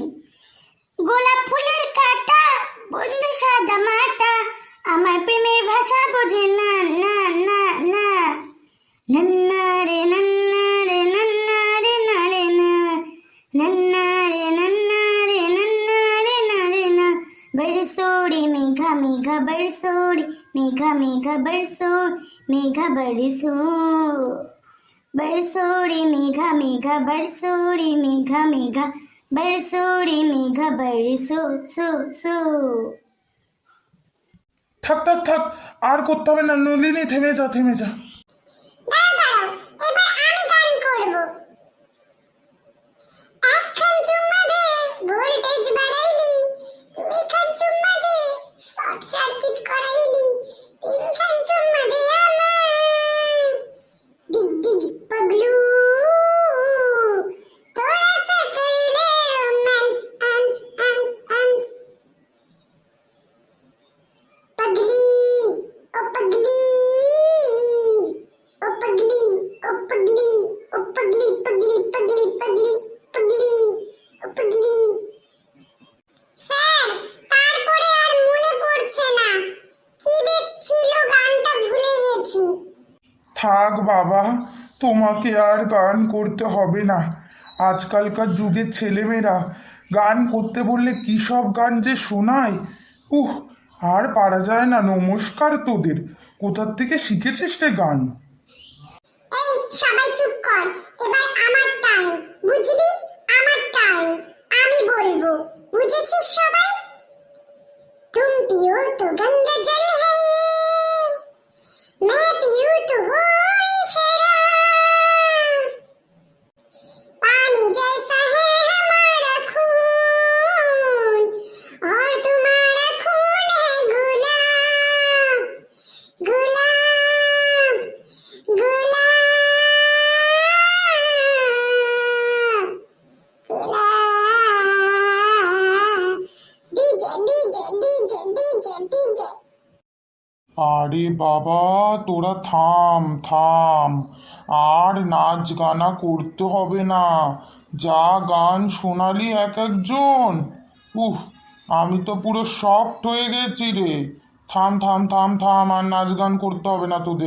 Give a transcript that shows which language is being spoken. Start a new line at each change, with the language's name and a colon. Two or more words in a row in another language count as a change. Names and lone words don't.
Bangla: গোলাপ ফুলের কাঁটা, বন্ধু সাদা মাটা, আমার প্রেমের ভাষা বোঝে না না না না। নন্না রে নন্না রে নন্না রে না রে না, নন্না রে নন্না রে নন্না রে না রে না।
Hindi: बरसोड़ी मेघा मेघा बरसोड़ी, मेघा मेघा बरसोड़, मेघा बरसो। बरसोड़ी मेघा मेघा बरसोड़ी, मेघा मेघा बरसोड़ी, मेघा बरसो सो सो।
Bangla: থাক থাক থাক, আর করতে হবে না নলিনী, থেমে যা থেমে যা। দাঁড়াও, এবার আমি গান করব। একখান চুম্মা দে, ভোল্টেজ বাড়াইলি, দুইখান চুম্মা দে, শর্ট সার্কিট করাইলি, তিনখান চুম্মা দে আমায়, ডিগ ডিগ পগলু, তোরা সে করলে রোম্যান্স আন্স আন্স আন্স।
Hindi: पगली ओ पगली ओ पगली ओ पगली ओ पगली पगली पगली पगली पगली ओ पगली।
Bangla: স্যার, তারপরে আর মনে পড়ছে না, কি বেশ ছিল গানটা ভুলে গেছি। থাক বাবা, তোমাকে আর গান করতে হবে না। আজকালকার যুগের ছেলেমেয়েরা গান করতে বললে কী সব গান যে শোনায়, উহ, আর পারা যায় না। নমস্কার তোদের, কোথার থেকে শিখেছিস রে গান? এই সবাই চুপ কর, এবার আমার টাইম, বুঝলি? আমার টাইম, আমি বলবো, বুঝেছিস সবাই?
Hindi: तुम पियो तो गंगा जल है, मैं पियूं तो हो शराब, पानी जैसा है हमारा खून और तुम्हारा खून है गुलाब गुलाब गुलाब गुलाब। डीजे डीजे डीजे डीजे डीजे।
Bangla: আরে বাবা, তোরা থাম থাম, আর নাচ গানা করতে হবে না। যা গান শোনালি এক একজন, উহ, আমি তো পুরো শকড হয়ে গেছি রে। থাম থাম থাম থাম, আর নাচ গান করতে হবে না তোদের।